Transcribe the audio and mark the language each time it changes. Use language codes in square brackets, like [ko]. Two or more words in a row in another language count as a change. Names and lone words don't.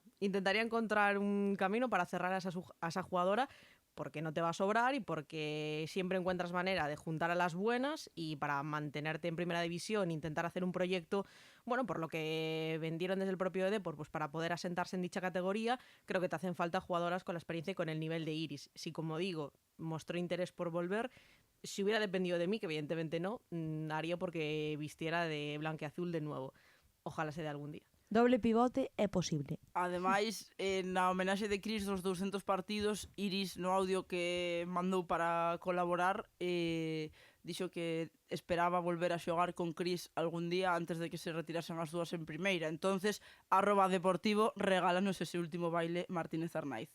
[es] Intentaría encontrar un camino para cerrar a esa jugadora, porque no te va a sobrar y porque siempre encuentras manera de juntar a las buenas y para mantenerte en primera división, intentar hacer un proyecto, bueno, por lo que vendieron desde el propio Depor, pues para poder asentarse en dicha categoría, creo que te hacen falta jugadoras con la experiencia y con el nivel de Iris. Si, como digo, mostró interés por volver, si hubiera dependido de mí, que evidentemente no, haría porque vistiera de blanqueazul de nuevo. Ojalá se dé algún día. [gl] Doble pivote é posible. Ademais, na homenaxe de Cris dos 200 partidos, Iris no audio que mandou para colaborar dixo que esperaba volver a xogar con Cris algún día antes de que se retirasen as dúas en primeira. [es] Entonces, @deportivo, regálanos ese último baile Martínez Arnaiz.